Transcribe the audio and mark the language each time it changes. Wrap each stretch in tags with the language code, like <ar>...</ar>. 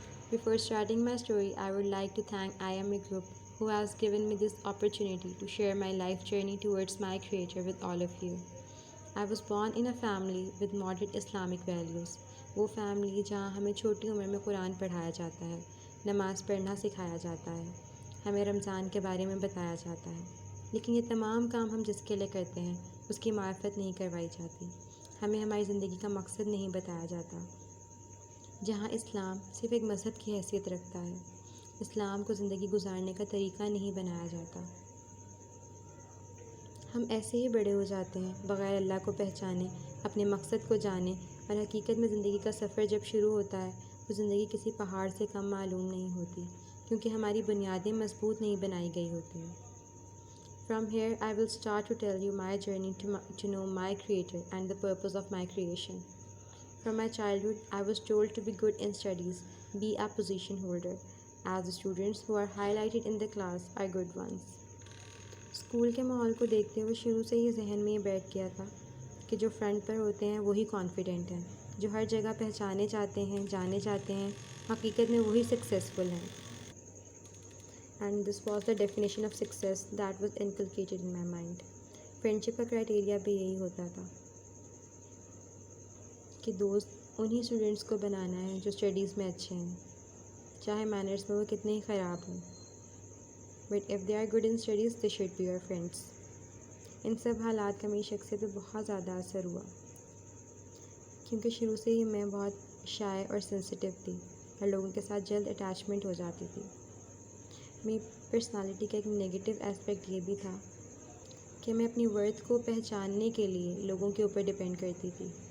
<en>Before starting my story, I would like to thank IMA Group who has given me this opportunity to share my life journey towards my Creator with all of you. I was born in a family with moderate Islamic values.</en> <ur>وہ family جہاں ہمیں چھوٹی عمر میں قرآن پڑھایا جاتا ہے، نماز پڑھنا سکھایا جاتا ہے، ہمیں رمضان کے بارے میں بتایا جاتا ہے، لیکن یہ تمام کام ہم جس کے لیے کرتے ہیں اس کی معرفت نہیں کروائی جاتی. ہمیں ہماری زندگی کا مقصد نہیں بتایا جاتا. جہاں اسلام صرف ایک مذہب کی حیثیت رکھتا ہے، اسلام کو زندگی گزارنے کا طریقہ نہیں بنایا جاتا. ہم ایسے ہی بڑے ہو جاتے ہیں بغیر اللہ کو پہچانے، اپنے مقصد کو جانے، اور حقیقت میں زندگی کا سفر جب شروع ہوتا ہے تو زندگی کسی پہاڑ سے کم معلوم نہیں ہوتی، کیونکہ ہماری بنیادیں مضبوط نہیں بنائی گئی ہوتی ہیں.</ur> <en>From here, I will start to tell you my journey to know my Creator and the purpose of my creation. From my childhood, I was told to be good in studies, be a position holder, as the students who are highlighted in the class are good ones.</en> <ur>School کے ماحول کو دیکھتے ہوئے شروع سے ہی ذہن میں یہ بیٹھ گیا تھا کہ جو فرنٹ پر ہوتے ہیں وہی کانفیڈنٹ ہیں، جو ہر جگہ پہچانے جاتے ہیں، جانے جاتے ہیں، حقیقت میں وہی سکسیزفل ہیں.</ur> <en>And this was the definition of success that was inculcated in my mind.</en> <ur>Friendship کا کرائٹیریا بھی یہی ہوتا تھا کہ دوست انہی اسٹوڈنٹس کو بنانا ہے جو اسٹڈیز میں اچھے ہیں، چاہے مینرس میں وہ کتنے ہی خراب ہوں.</ur> <en>But if they are good in studies, they should be your friends.</en> <ur>ان سب حالات کا میری شخصیت پہ بہت زیادہ اثر ہوا، کیونکہ شروع سے ہی میں بہت شائع اور سینسیٹیو تھی اور لوگوں کے ساتھ جلد اٹیچمنٹ ہو جاتی تھی. میری پرسنالٹی کا ایک نگیٹو اسپیکٹ یہ بھی تھا کہ میں اپنی ورتھ کو پہچاننے کے لیے لوگوں کے اوپر ڈپینڈ کرتی تھی.</ur>